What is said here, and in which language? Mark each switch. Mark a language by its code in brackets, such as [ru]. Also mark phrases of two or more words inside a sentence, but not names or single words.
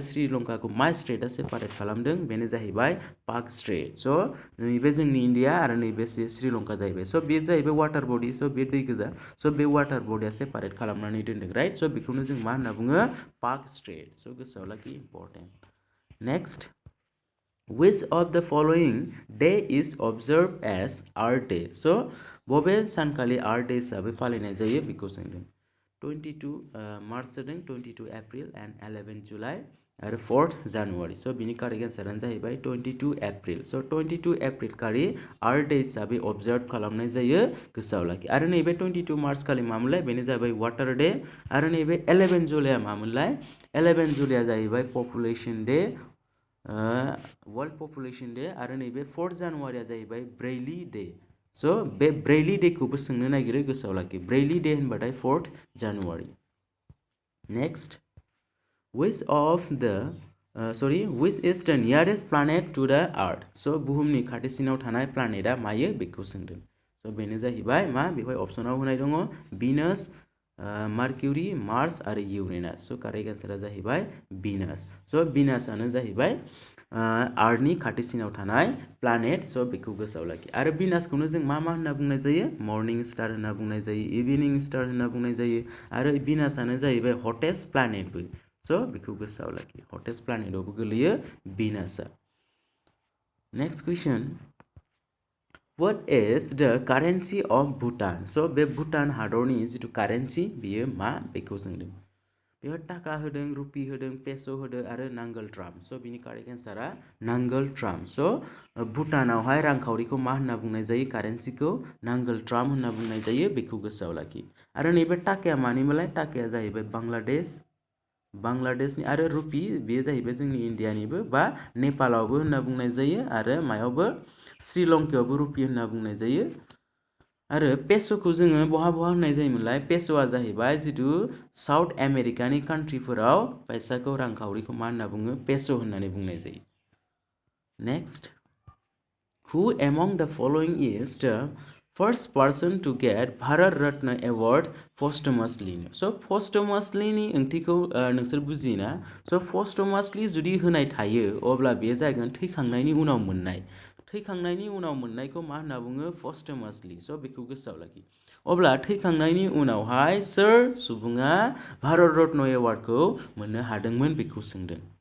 [brx] श्रीलंकाखौ मा स्टेटआ सेपारेट खालामदों बेनो जाहैबाय पाक स्टेट so नैबे जोंनि इन्डिया आरो नैबे श्रीलंका जाहैबाय so बे जाहैबाय [en] water body [brx] so बे दै गोजा so बे [en] water bodyia [brx] सेपारेट खालामनानै दोनदों राइट so बेखौनो जों मा होनना बुङो पाक स्टेट so गोसोआव लाखि इम्पर्टेन्ट नेक्स्ट [en] Which of the following day is observed as Earth Day? So, [brx] बबे सानखालि Earth Day हिसाबै फालिनाय जायो बेखौ सोंदों 22 मार्च जादों 22 एप्रिल एन्ड 11 जुलाइ आरो 4th जानुवारि so बिनि [en] correct answerano [brx] जाहैबाय 22 एप्रिल so 22 एप्रिल खालि Earth Day हिसाबै अबजार्भ खालामनाय जायो गोसोआव लाखि आरो नैबे 22 मार्च खालि मामोनलाय बेनो जाबाय [en] water day [brx] आरो नैबे 11 जुलाइआ मामोनलाय 11 जुलाइआ जाहैबाय [en] population day world population day [brx] आरो नैबे 4th जानुवारिया जाहैबाय [en] Braille day [brx] so बे [en] Braille daykhoubo [brx] सोंनो नागिरो गोसोआव लाखि [en] Braille day [brx] होनबाथाय 4th जानुवारि [en] next which is the nearest planet to the earth so [brx] बुहुमनि खाथिसिनाव थानाय प्लानेटआ मायो बेखौ सोंदों so बेनो जाहैबाय मा बेवहाय अप्शनाव होनाय दङ भिनास मार्क्यूरी मार्स आरो इउरेनास so [en] correct answera [brx] जाहैबाय भिनास so भिनासआनो जाहैबाय आर्थनि खाथिसिनाव थानाय प्लानेट so बेखौ गोसोआव लाखि आरो भिनासखौनो जों मा होनना बुंनाय जायो [en] morning star [brx] होनना बुंनाय जायो [en] evening star [brx] होनना बुंनाय जायो आरो भिनासआनो जाहैबाय [en] hottest planetbo [brx] so बेखौ गोसोआव लाखि [en] hottest planetaobo [brx] गोलैयो भिनासआ [en] next question What is the currency of Bhutan? [brx] So बे भुटान हादरनि जितु कारेन्सि बियो मा बेखौ सोंदों बेयाव टाका होदों, रुपि होदों, पेस' होदों आरो नांगोल ट्राम। स' बिनि [en] correct answera [brx] नांगोल ट्राम। स' भुटानावहाय रांखावरिखौ मा होनना बुंनाय जायो? कारेन्सिखौ नांगोल ट्राम होनना बुंनाय जायो, बेखौ गोसोआव लाखि। आरो नैबे टाकाया मानिमोनलाय? टाकाया जाहैबाय बांलादेशनि आरो रुपि बेयो जाहैबाय जोंनि इन्डियानिबो बा नेपालावबो होनना बुंनाय जायो आरो मायावबो श्रीलंकायावबो रुपि होनना बुंनाय जायो। आरो पेस'खौ जोङो बहा होननाय जायोमोनलाय? पेस'आ जाहैबाय जिथु [en] South Americani [brx] कान्ट्रिफोराव फैसाखौ रांखावरिखौ मा होनना बुङो? पेस' होननानै बुंनाय जायो। [en] नेक्स्ट, who among the following is the first person to get Bharat Ratna Award posthumously? [brx] So posthumously नि ओंथिखौ नोंसोर बुजियोना? So posthumously जुदि होनाय थायो अब्ला बेयो जागोन थैखांनायनि उनाव मोननाय। थैखांनायनि उनाव मोननायखौ मा होनना बुङो? posthumously। So बेखौ गोसोआव लाखि। अब्ला थैखांनायनि उनावहाय सोर सुबुङा भारत रत्न एवार्डखौ मोननो हादोंमोन बेखौ सोंदों।